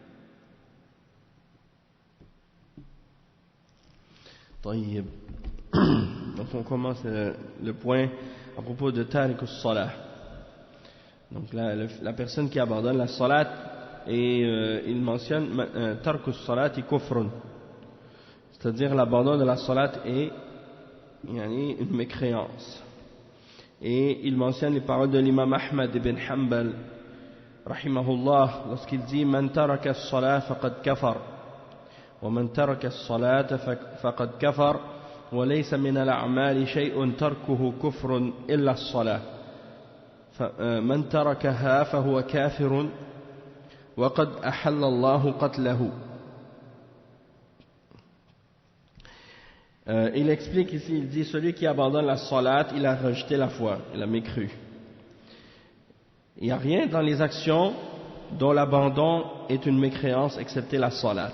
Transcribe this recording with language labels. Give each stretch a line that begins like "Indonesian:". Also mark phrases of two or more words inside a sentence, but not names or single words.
Arabic: طيب.
French: Donc on commence le point à propos de
Arabic: ترك الصلاة.
French: Donc la personne qui abandonne la salat, et il mentionne
Arabic: ترك الصلاة كفر,
French: c'est-à-dire l'abandon de la salat est une mécréance. Et il mentionne les paroles de l'imam Ahmad ibn Hanbal rahimahullah lorsqu'il dit
Arabic: من ترك الصلاة فقد كفر ومن ترك الصلاة فقد كفر وليس من الأعمال شيء تركه كفر إلا الصلاة من تركها فهو كافر وقد أحل الله قتله.
French: Il explique ici, il dit celui qui abandonne la salat, il a rejeté la foi, il a mécru. Il n'y a rien dans les actions dont l'abandon est une mécréance excepté la salat.